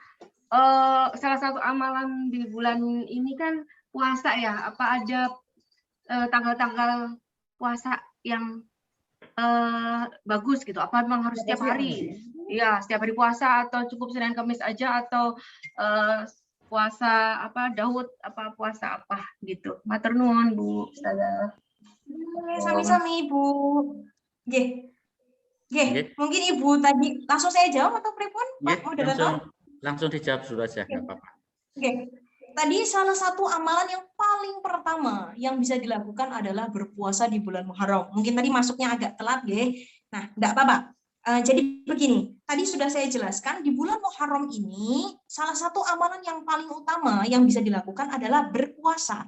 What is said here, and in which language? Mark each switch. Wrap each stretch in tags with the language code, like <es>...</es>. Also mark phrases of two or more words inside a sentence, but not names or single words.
<id>Salah satu amalan di bulan ini kan puasa ya. Apa ada tanggal-tanggal puasa yang bagus gitu? Apa memang harus setiap hari? Iya, setiap hari puasa atau cukup Senin Kamis aja atau puasa apa Daud apa puasa apa gitu.</id> <jv>Matur nuwun Bu Ustazah. Sami-sami Ibu. Nggih. Nggih, Nggih.</jv> <id>mungkin Ibu tadi langsung saya jawab atau pripun Pak Moderator? Langsung dijawab dulu aja, nggak apa-apa. Oke. Tadi salah satu amalan yang paling pertama yang bisa dilakukan adalah berpuasa di bulan Muharram. Mungkin tadi masuknya agak telat, nggih. Nah, enggak apa-apa. Jadi begini, tadi sudah saya jelaskan di bulan Muharram ini salah satu amalan yang paling utama yang bisa dilakukan adalah berpuasa.</id>